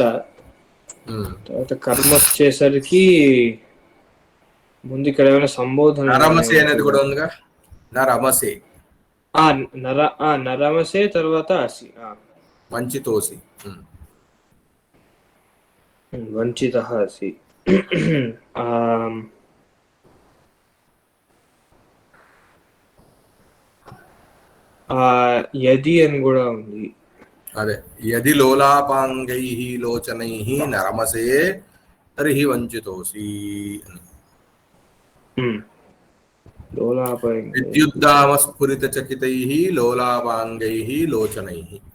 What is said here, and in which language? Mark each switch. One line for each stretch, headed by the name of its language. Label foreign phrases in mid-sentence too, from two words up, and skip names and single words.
Telugu: తర్వాత కర్మ వచ్చేసరికి ముందు ఇక్కడ ఏమైనా సంబోధన నరమసే అనేది కూడా ఉందిగా. నరమసే నరమసే తర్వాత అసి. వంచితోసి.
Sanskrit: वञ्चितः असि
Telugu: యది అని కూడా ఉంది.
Sanskrit: అదే యది లోలాపాంగైః లోచనైః నరమసే తర్హి వంచితోసి. విద్యుద్దామ స్ఫురిత చకితైః లోలాపాంగైః లోచనైః.